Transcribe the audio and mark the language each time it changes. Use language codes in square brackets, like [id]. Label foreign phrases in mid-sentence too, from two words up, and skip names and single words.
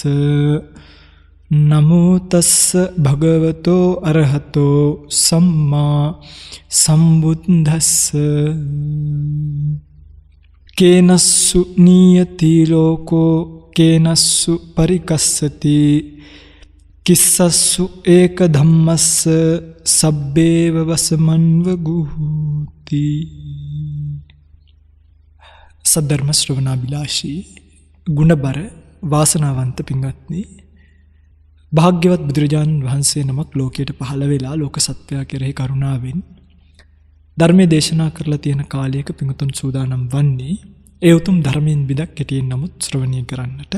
[pi] නමෝ තස්ස භගවතෝ අරහතෝ සම්මා සම්බුද්දස්ස කේනස්සු නියති ලෝකෝ කේනස්සු පරිකස්සති කිස්සස්සු ඒක ධම්මස්ස සබ්බේව වසමන්ව ගුහුති. [si] සද්ධර්ම ශ්‍රවණාබිලාෂී ගුණබර වාසනාවන්ත පින්වත්නි, භාග්‍යවත් බුදුරජාණන් වහන්සේ නමක් ලෝකයට පහළ වෙලා ලෝක සත්වයා කෙරෙහි කරුණාවෙන් ධර්මයේ දේශනා කරලා තියෙන කාලයක පින්වතුන් සූදානම් වන්නේ ඒ උතුම් ධර්මයෙන් බිදක් කෙටියෙන් නමුත් ශ්‍රවණය කරන්නට.